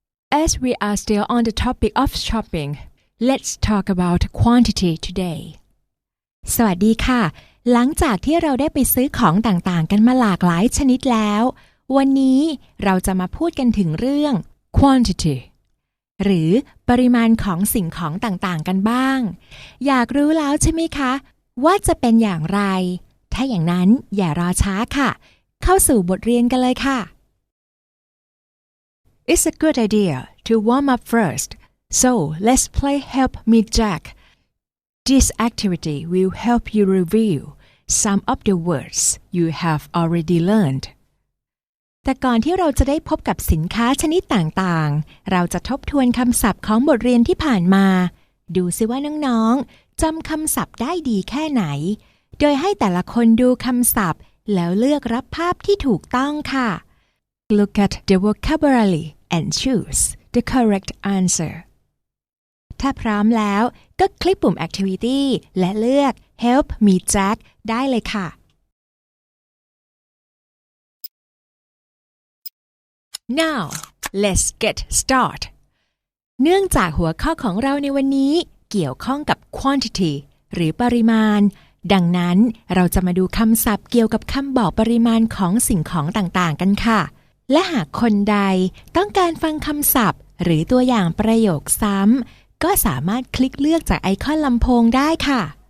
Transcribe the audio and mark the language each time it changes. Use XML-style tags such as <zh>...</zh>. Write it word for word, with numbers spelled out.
<en>As we are still on the topic of shopping, let's talk about quantity today.</en> <th>สวัสดีค่ะหลังจากที่เราได้ไปซื้อของต่างๆกันมาหลากหลายชนิดแล้ววันนี้เราจะมาพูดกันถึงเรื่อง</th> <en>quantity</en> <th>หรือปริมาณของสิ่งของต่างๆกันบ้างอยากรู้แล้วใช่ไหมคะว่าจะเป็นอย่างไรถ้าอย่างนั้นอย่ารอช้าค่ะเข้าสู่บทเรียนกันเลยค่ะ</th> <en>It's a good idea to warm up first. So let's play Help Me Jack. This activity will help you review some of the words you have already learned.</en> <th>แต่ก่อนที่เราจะได้พบกับสินค้าชนิดต่างๆเราจะทบทวนคำศัพท์ของบทเรียนที่ผ่านมาดูซิว่าน้องๆจำคำศัพท์ได้ดีแค่ไหนโดยให้แต่ละคนดูคำศัพท์แล้วเลือกรับภาพที่ถูกต้องค่ะ</th> <en>Look at the vocabulary and choose the correct answer.</en> <th>ถ้าพร้อมแล้วก็คลิกปุ่ม Activity และเลือก Help Me Jack ได้เลยค่ะ</th> <en>Now, let's get started.</en> <th>เนื่องจากหัวข้อของเราในวันนี้เกี่ยวข้องกับ quantity หรือปริมาณดังนั้นเราจะมาดูคำศัพท์เกี่ยวกับคำบอกปริมาณของสิ่งของต่างๆกันค่ะและหากคนใดต้องการฟังคำศัพท์หรือตัวอย่างประโยคซ้ำก็สามารถคลิกเลือกจากไอคอนลำโพงได้ค่ะ</th>